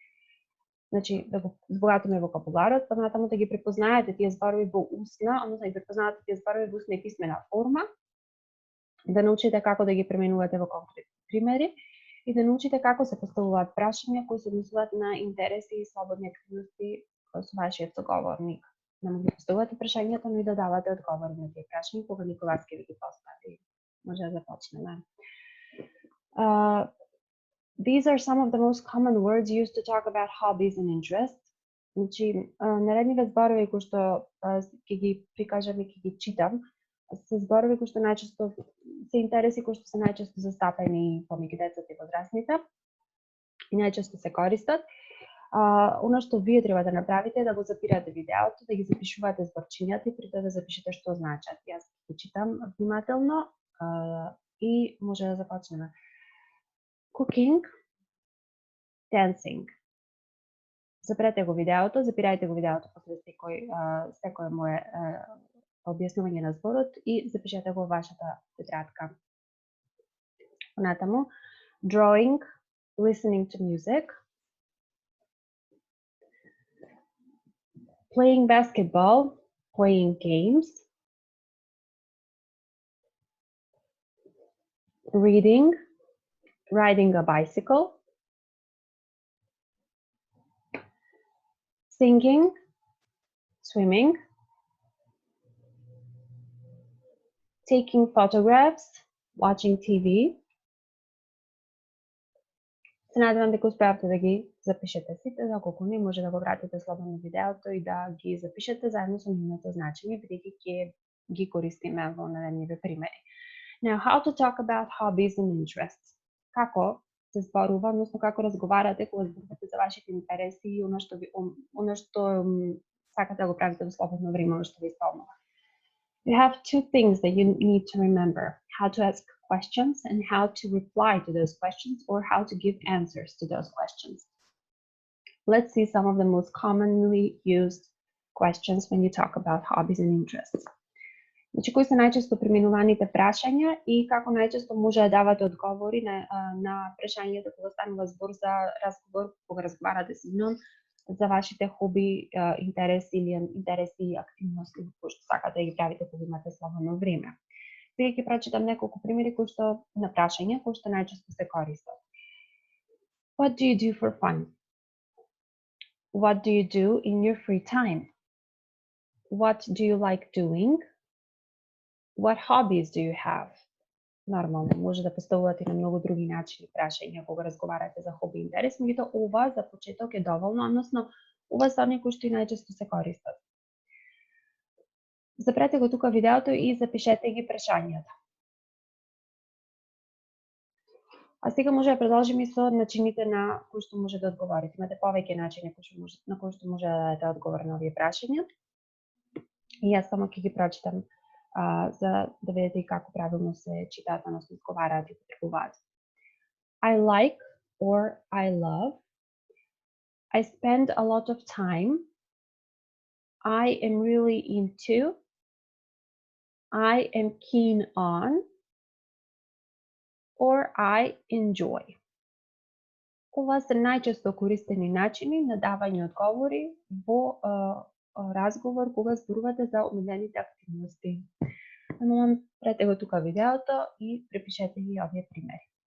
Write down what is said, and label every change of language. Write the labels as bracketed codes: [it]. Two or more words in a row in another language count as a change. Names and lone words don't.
[mk] Значи, да го збогатиме вокабуларот, понатаму да ги препознаете тие зборови во устна, односно да ги препознавате тие зборови во устна и писмена форма, да научите како да ги применувате во конкретни примери и да научите како се поставуваат прашања кои се однесуваат на интереси и слободни активности со вашиот соговорник. Да му ги поставувате прашањата, но и да давате одговори на тие прашања кога некој вас ќе ви ги постави. Може да започнеме. [en] These are some of the most common words used to talk about hobbies and interests. [mk] Значи, наредниве зборови кои што ќе ги прикажам и ќе ги читам, се зборови кои што најчесто се интереси кои што се најчесто застапени помеѓу децата и возрастните и најчесто се користат. Она што вие треба да направите е да го запирате видеото, да ги запишувате зборчињата и при тоа да запишете што значат. Јас ќе читам внимателно и може да започнеме. [en] Cooking, dancing. [mk] Запрете го видеото, запирајте го видеото после секој мое објаснување на зборот и запишете го во вашата тетрадка. Понатаму, [en] drawing, listening to music, playing basketball, playing games, reading, riding a bicycle, singing, swimming, taking photographs, watching TV. [mk] Се надевам дека успеавте да ги запишете сите, доколку не може да го вратите слободно видеото и да ги запишете заедно со нивното значење, бидејќи ќе ги користиме во наредниве примери. [en] Now, how to talk about hobbies and interests. [mk] Како се зборува, односно како разговарате кога зборувате за вашите интереси и она што сакате да го правите во слободно време, она што ви исполнува. [en] You have two things that you need to remember: how to ask questions and how to reply to those questions or how to give answers to those questions. Let's see some of the most commonly used questions when you talk about hobbies and interests. [mk] Значи, кои се најчесто применуваните прашања и како најчесто може да давате одговори на прашањата кога станува збор за разговор, кога разговарате со нив за вашите хоби, интереси и активности кои што сакате да ги правите кога имате слободно време. Сега ќе прочитам неколку примери кои што на прашања кои што најчесто се користат. [en] What do you do for fun? What do you do in your free time? What do you like doing? What hobbies do you have? [mk] Нормално, може да поставувате на многу други начини прашања кога разговарате за хоби и интерес, меѓутоа ова за почеток е доволно, односно ова се оние кои што и најчесто се користат. Запрете го тука видеото и запишете ги прашањата. А сега може да продолжиме со начините на кои што може да одговорите. Имате повеќе начини на кои што може да дадете одговор на овие прашања. И јас само ќе ги прочитам за да видите и како правилно се читаат, односно изговараат и употребуваат. [en] I like or I love. I spend a lot of time. I am really into. I am keen on. Or I enjoy. [mk] Ова се најчесто користени начини на давање одговори во разговор кога зборувате за омилените активности. Прете го тука видеото и препишете ги овие примери.